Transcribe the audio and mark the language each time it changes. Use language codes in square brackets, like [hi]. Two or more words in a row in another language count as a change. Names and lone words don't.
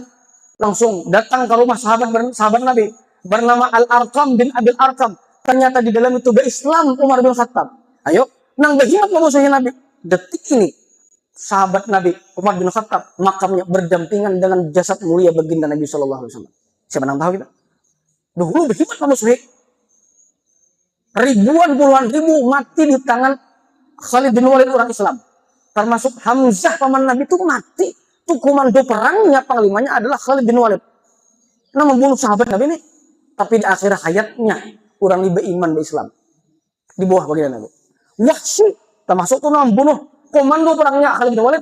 [bjn] Langsung datang ke rumah sahabat Nabi bernama Al-Arqam bin Abil Arqam. Ternyata di dalam itu Islam Umar bin Khattab. Ayo, nang bahimat memusuhi Nabi. Detik ini sahabat Nabi Umar bin Khattab makamnya berdampingan dengan jasad mulia baginda Nabi [ar] صلى الله عليه وسلم. [bjn] Siapa nang tahu kita? Dahulu bahimat memusuhi. Ribuan puluhan ribu mati di tangan Khalid bin Walid orang Islam. Termasuk Hamzah paman Nabi itu mati. Itu komando perangnya, panglimanya adalah Khalid bin Walid. Nah membunuh sahabat Nabi ini. Tapi di akhir hayatnya orang ini beriman di Islam. Di bawah baginda Nabi. Wahsy termasuk itu membunuh komando perangnya Khalid bin Walid.